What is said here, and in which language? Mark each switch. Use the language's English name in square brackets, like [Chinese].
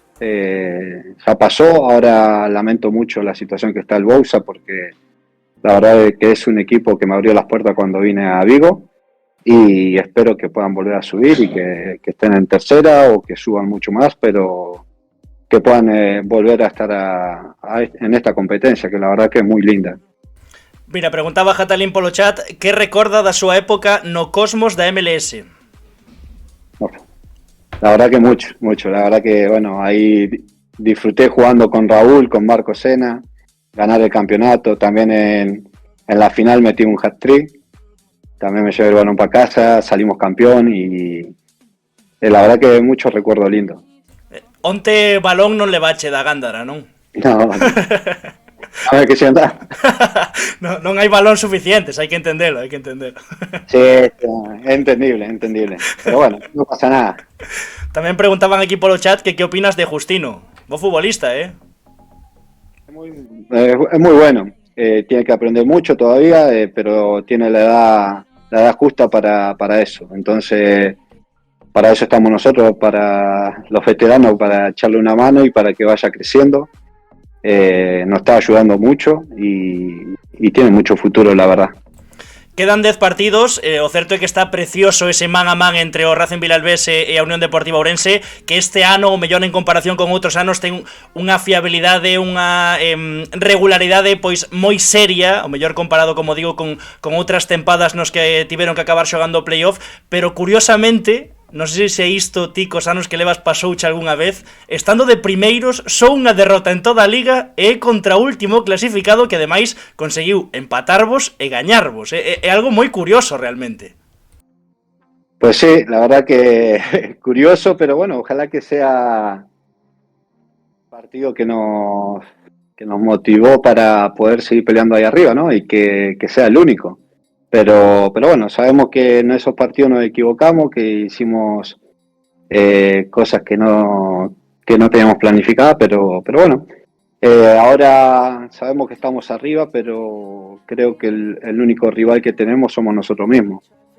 [Spanish] Ya pasó, ahora lamento mucho la situación que está el Bouza porque la verdad es que es un equipo que me abrió las puertas cuando vine a Vigo y espero que puedan volver a subir y que estén en tercera o que suban mucho más, pero que puedan volver a estar en esta competencia que la verdad que es muy linda. [Galician] Mira, preguntaba Jatalín polo chat que recorda da súa época no Cosmos da MLS. [Spanish] La verdad que mucho. La verdad que, bueno, ahí disfruté jugando con Raúl, con Marco Sena, ganar el campeonato. También en la final metí un hat-trick. También me llevé el balón para casa, salimos campeón y la verdad que muchos recuerdos lindos. [Galician] Onte balón non le bache da Gándara, non? [Spanish] No. A ver que se anda. [Galician] non hai balón suficientes, hai que entendelo. [Spanish] Sí, es entendible. Pero bueno, no pasa nada. [Galician] Tamén preguntaban aquí polo chat que opinas de Justino. Vos futbolista, [Spanish] Es muy bueno. Tiene que aprender mucho todavía, pero tiene la edad justa para eso. Entonces, para eso estamos nosotros, para los veteranos, para echarle una mano y para que vaya creciendo. Nos está ayudando mucho y tiene mucho futuro, la verdad. [Galician] Quedan 10 partidos, o certo é que está precioso ese man a man entre o Racing Vilalbés e a Unión Deportiva Ourense, que este ano, o mellor en comparación con outros anos, ten unha fiabilidade, unha regularidade pois moi seria, o mellor comparado, como digo, con outras tempadas nos que tiveron que acabar xogando o playoff, pero curiosamente, non sei se isto ti cos anos que levas pasouche algunha vez, estando de primeiros, só unha derrota en toda a liga e contra o último clasificado que ademais conseguiu empatarvos e gañarvos. É algo moi curioso realmente. [Spanish] Pues sí, la verdad que curioso, pero bueno, ojalá que sea un partido que nos motivó para poder seguir peleando ahí arriba, ¿no? Y que sea el único. Pero bueno, sabemos que en esos partidos nos equivocamos, que hicimos cosas que no teníamos planificadas, pero bueno, ahora sabemos que estamos arriba, pero creo que el único rival que tenemos somos nosotros mismos.